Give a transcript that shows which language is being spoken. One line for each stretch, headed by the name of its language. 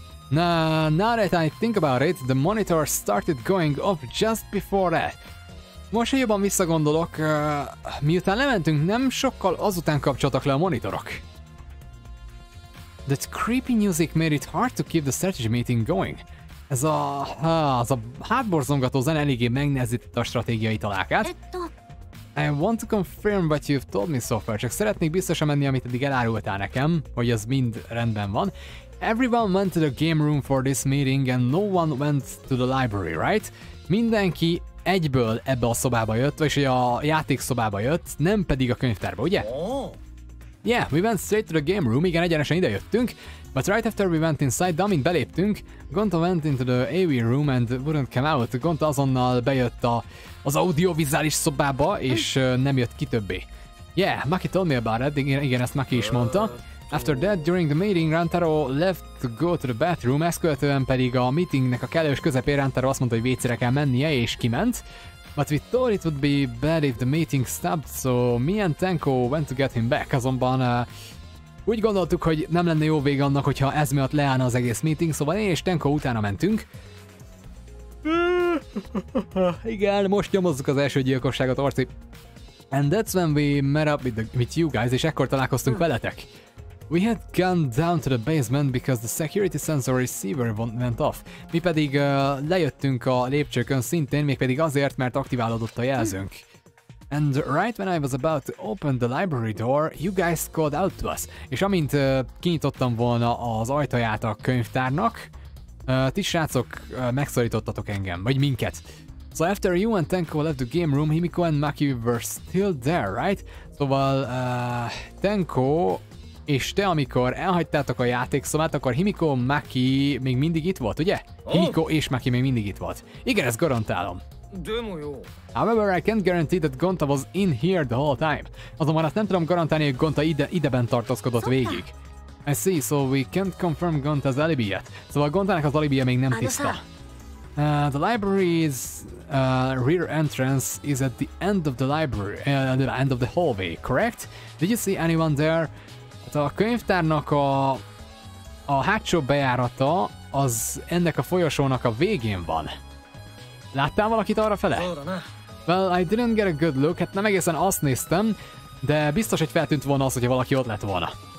English: Now that I think about it, the monitor started going off just before that.
Hungarian: Most, hogy jobban visszagondolok, miután lementünk, nem sokkal azután kapcsoltak le a monitorok.
English: That creepy music made it hard to keep the strategy meeting going.
Hungarian: Ez a hátborzongató zene eléggé megnehezítette a stratégiai találkát.
English: I want to confirm what you've told me so far.
Hungarian: Csak szeretnék biztosan menni, amit eddig elárultál nekem, hogy az mind rendben van.
English: Everyone went to the game room for this meeting and no one went to the library, right?
Hungarian: Mindenki egyből ebbe a szobába jött, vagyis a játékszobába jött, nem pedig a könyvtárba, ugye?
English: Yeah, we went straight to the game room,
Hungarian: igen, egyenesen ide jöttünk,
English: but right after we went inside,
Hungarian: de amint beléptünk,
English: Gonta went into the AV room and wouldn't come out.
Hungarian: Gonta azonnal bejött az audiovizuális szobába, és nem jött ki többé.
English: Yeah, Maki told me about it,
Hungarian: igen, ezt Maki is mondta.
English: After that, during the meeting, Rantaro left to go to the bathroom,
Hungarian: ezt követően pedig a meetingnek a kellős közepén Rantaro azt mondta, hogy vécére kell mennie, és kiment.
English: But we thought it would be bad if the meeting stopped, so me and Tenko went to get him back.
Hungarian: Azonban úgy gondoltuk, hogy nem lenne jó vége annak, hogyha ez miatt leállna az egész meeting, szóval én és Tenko utána mentünk. Igen, most nyomozzuk az első gyilkosságot, Orci.
English: And that's when we met up with you guys,
Hungarian: és ekkor találkoztunk veletek.
English: We had gone down to the basement because the security sensor receiver went off.
Hungarian: Mi pedig lejöttünk a lépcsőkön szintén, mégpedig azért, mert aktiválódott a jelzőnk.
English: And right when I was about to open the library door, you guys called out to us.
Hungarian: És amint kinyitottam volna az ajtaját a könyvtárnak, ti srácok megszorítottatok engem, vagy minket.
English: So after you and Tenko left the game room, Himiko and Maki were still there, right?
Hungarian: Szóval Tenko és te, amikor elhagytátok a játékszobát, akkor Himiko, Maki még mindig itt volt, ugye? Himiko és Maki még mindig itt volt. Igen, ezt garantálom.
English: However, I can't guarantee that Gonta was in here the whole time.
Hungarian: Azonban azt nem tudom garantálni, hogy Gonta ideben tartózkodott végig.
English: I see, so we can't confirm Gonta's alibi yet.
Hungarian: Szóval Gontának az alibija még nem tiszta.
English: The library's rear entrance is at the end of the library, the end of the hallway, correct? Did you see anyone there?
Hungarian: A könyvtárnak a hátsó bejárata az ennek a folyosónak a végén van. Láttál valakit arra fele?
English: Well, I didn't get a good look,
Hungarian: hát nem egészen azt néztem, de biztos, hogy feltűnt volna az, hogyha valaki ott lett volna.